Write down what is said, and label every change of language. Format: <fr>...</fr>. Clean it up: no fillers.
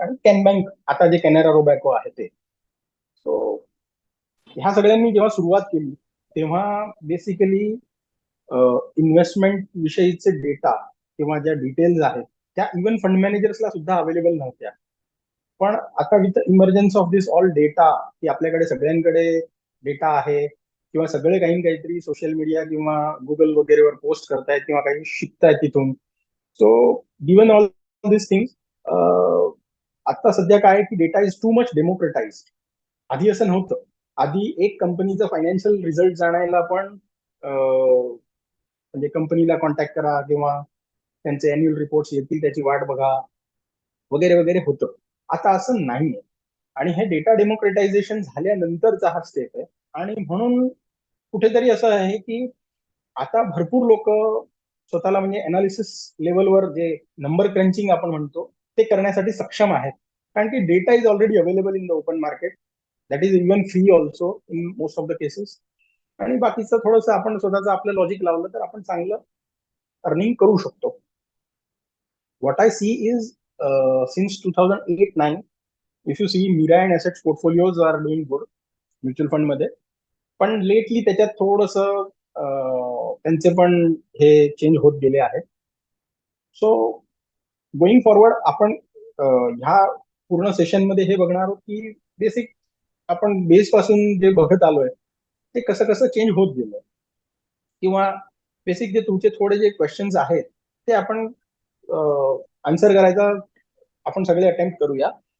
<mr>आणि can bank आता जे कॅनरा रोबॅको आहे ते. सो ह्या सगळ्यांनी जेव्हा सुरुवात केली तेव्हा बेसिकली इन्व्हेस्टमेंट विषयीचे डेटा किंवा ज्या डिटेल्स आहेत त्या इव्हन फंड मॅनेजर्सला सुद्धा अवेलेबल नव्हत्या. पण आता</mr> <en>with emergence of this all data,</en> <mr>की आपल्याकडे सगळ्यांकडे डेटा आहे, किंवा सगळे काही काहीतरी सोशल मीडिया किंवा गुगल वगैरेवर पोस्ट करतायत किंवा काही शिकतायत तिथून.</mr> <en>so given all this things,</en> <mr>आता सध्या काय की</mr> <en>Data is too much democratize.</en> <mr>आधी असं नव्हतं. आधी एक कंपनीचा फायनान्शियल रिझल्ट जाणायला पण म्हणजे कंपनीला कॉन्टॅक्ट करा, किंवा त्यांचे अॅन्युअल रिपोर्ट्स येतील त्याची वाट बघा, वगैरे वगैरे होतं. आता असं नाहीये. आणि हे डेटा डेमोक्रेटायझेशन झाल्यानंतरचा हा स्टेप आहे. आणि म्हणून कुठेतरी असं आहे की आता भरपूर लोक स्वतःला म्हणजे अनालिसिस लेवलवर जे नंबर क्रंचिंग आपण म्हणतो ते करण्यासाठी सक्षम आहेत, कारण की</mr> <en>Data is already available in the open market, that is even free also in most of the cases.</en> <mr>आणि बाकीचं थोडंसं आपण स्वतःचं आपलं लॉजिक लावलं तर आपण चांगलं अर्निंग करू शकतो.</mr> <en>What I see is since 2008-9, if you see Mira and assets portfolios are doing good</en> <mr>mutual fund मध्ये. पण लेटली त्याच्यात थोडस त्यांचे पण हे चेंज होत गेले आहेत.</mr> <en>so going forward</en> <mr>आपण ह्या पूर्ण सेशन मध्ये हे बघणार आहोत की बेसिक आपण बेस पासून जे बघत आलोय ते कसं कसं चेंज होत गेलं, किंवा बेसिक जे तुमचे थोडे जे क्वेश्चन्स आहेत ते आपण आन्सर करायचा आपण सगळे अटेम्प्ट करूया.</mr>